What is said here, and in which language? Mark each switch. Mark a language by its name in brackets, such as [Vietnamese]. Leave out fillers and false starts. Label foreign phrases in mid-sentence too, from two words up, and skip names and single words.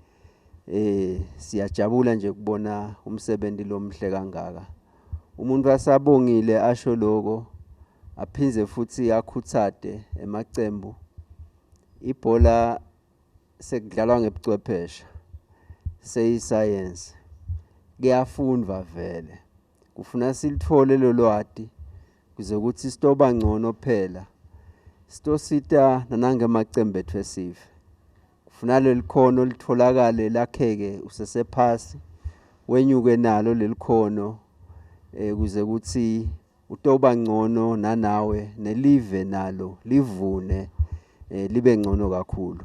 [Swati] Siyajabula nje kubona umsebenzi lomhle kangaka. Umuntu asabongile asho lokho aphinze futhi akhuthade emacembu. Ibhola sekudlalwa ngebuchwepheshe. Science. Kuyafundwa vele. Kufuna silithole lo lwati kuze ukuthi sitoba ngcono phela. Sitosita nanangemacembu ethu esive. Kufuna lelikhono litholakale lakheke usesephasi wenyuke nalo lelikhono kuze ukuthi utoba ngcono nanawe nelive nalo livune libe ngcono kakhulu.